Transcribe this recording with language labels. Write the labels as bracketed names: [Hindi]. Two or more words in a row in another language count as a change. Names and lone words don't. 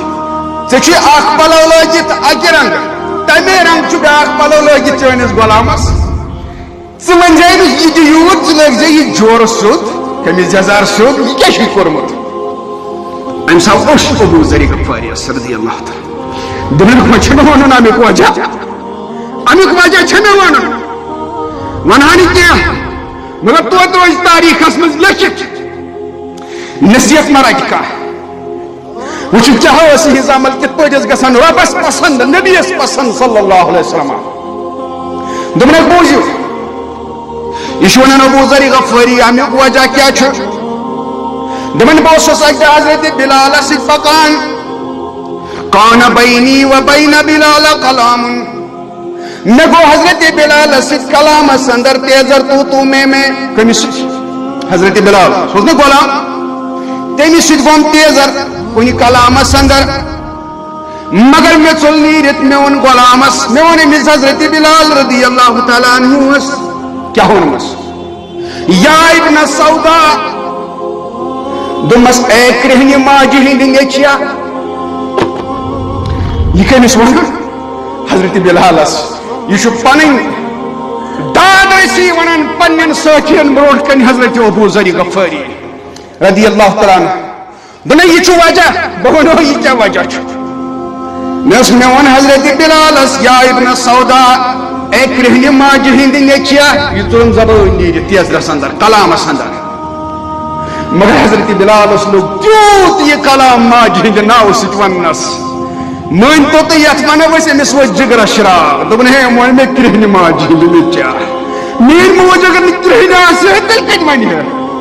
[Kashmiri] ژےٚ چھُے اکھ پلو لٲگِتھ اکہِ رنٛگہٕ تمے رنٛگہٕ چھُ بیٛاکھ پلو لٲگِتھ چٲنِس غلامس ژٕ ؤنۍ زِ أمِس یہِ تہِ یوٗت ژٕ لٲگۍ زِ یہِ جورٕ سیوٚد قمیٖض یزار سیوٚد یہِ کیاہ چھُے کوٚرمُت أمِس آو اوٚش ابو ذر غفاریَس [Arabic] رضی اللہ تعالیٰ [Kashmiri] دوٚپُکھ وۄنۍ چھُ مےٚ وَنُن امیُک وجہ چھُ مےٚ وَنُن وَنہا نہٕ کینٛہہ مگر توتہِ روزِ تاریٖخس منٛز لیکھِتھ نصیحت ما رٹہِ کانٛہہ وٕچھُکھ ژےٚ ہاو یِہِنٛز عمل کِتھ پٲٹھۍ ٲس گژھان رۄبس پسنٛد نبیَس پسنٛد [Arabic] صلی اللہ علیہ وسلم [Kashmiri] دوٚپُنکھ بوٗزِو یہ ونان ابو ذر غفاری امیُک وجہ کیا چھُ دپان بہٕ اوسُس اکہِ دۄہ حضرت بلالس سۭتۍ پکان کان [Arabic] بینی و بین بلال [Kashmiri] کلام مےٚ گوٚو حضرت بلالس سۭتۍ کلامس اندر تیزر تو میں کٔمِس سۭتۍ حضرت بلال سُہ اوس نا غلام تٔمِس سۭتۍ گوٚوم تیزر کُنہِ کلامس اندر مگر مےٚ ژوٚل نیٖرِتھ مےٚ ووٚن غلامس مےٚ ووٚن أمِس حضرت بلال [Arabic] رضی اللہ تعالیٰ [Kashmiri] عنہُس کیا ووٚنمس [Arabic] یا ابن سودا [Kashmiri] دوٚپمس اے کرٛہنہِ ماجہِ ہٕنٛدِ نیچیا یہِ کٔمِس ووٚن حضرت بلالس یہ چھُ پنٕنۍ داد ٲسی ونان پننٮ۪ن سٲتھین برونٛٹھ کنہِ حضرت ابو ذر غفاری [Arabic] رضی اللہ تعالیٰ عنہ [Kashmiri] دوٚپُن یہِ چھُ وجہ بہٕ ونہو یہِ کیٛاہ وجہ چھُ مےٚ ووٚن حضرت بلالس [Arabic] یا ابن سودا [Kashmiri] اے کرٛہنہِ ماجہِ ہٕنٛدِ نیچیا یہِ ژوٚرُن زبٲنۍ نیٖرِتھ تیزرس اندر کلامس اندر مگر حضرت بلالس لوٚگ تیوٗت یہِ کلام ماجہِ ہٕنٛدِ ناوٕ سۭتۍ وننس مٲنۍتو تُہۍ یتھ ونو أسۍ أمِس وٲتۍ جگرس شراک دوٚپُن ہے وۄنۍ مےٚ کرٛہنہِ ماجہِ ہٕنٛدِ نیچیا میٲنۍ موج اگر نہٕ کرٛہنہِ آسہِ ہے تیٚلہِ کتہِ ونہِ ہے